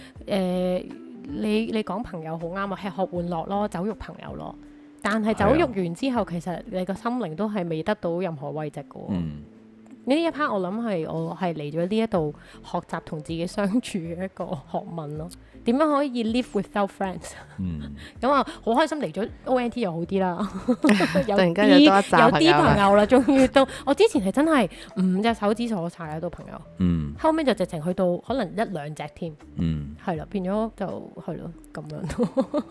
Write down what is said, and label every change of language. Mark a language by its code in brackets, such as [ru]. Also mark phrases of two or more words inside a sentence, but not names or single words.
[yue] 你講朋友好啱啊，吃喝玩樂咯，酒肉朋友咯。但係酒肉完之後，其實你個心靈都係未得到任何慰藉嘅喎。呢一 part 我諗係我係嚟咗呢一度學習同自己相處嘅一個學問咯。點樣可以 [en] live without friends？ [yue] 咁啊，好開心嚟咗 ONT 又好啲啦，突然間有啲朋友啦，終於都我之前係真係5隻手指數晒喺度朋友，後尾就直情去到可能1-2隻添，係啦，變咗就係咯咁樣。